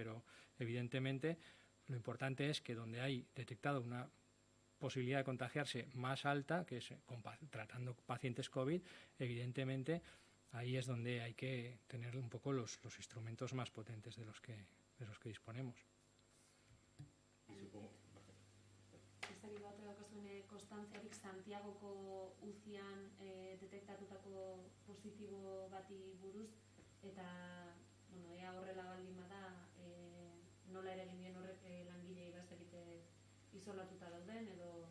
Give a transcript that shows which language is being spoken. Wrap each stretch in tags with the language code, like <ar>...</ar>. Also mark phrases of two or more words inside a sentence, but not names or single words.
<es>Pero evidentemente lo importante es que donde hay detectado una posibilidad de contagiarse más alta, que es tratando pacientes COVID, evidentemente ahí es donde hay que tener un poco los instrumentos más potentes de los que disponemos.</es> <eu>Ez dakit bat daukazuen konstantziarik Santiagoko UCIan detektatutako positibo bati buruz, eta ea horrela baldin bada nola eragin dien horrek langileei bazterite isolatuta dauden edo...</eu>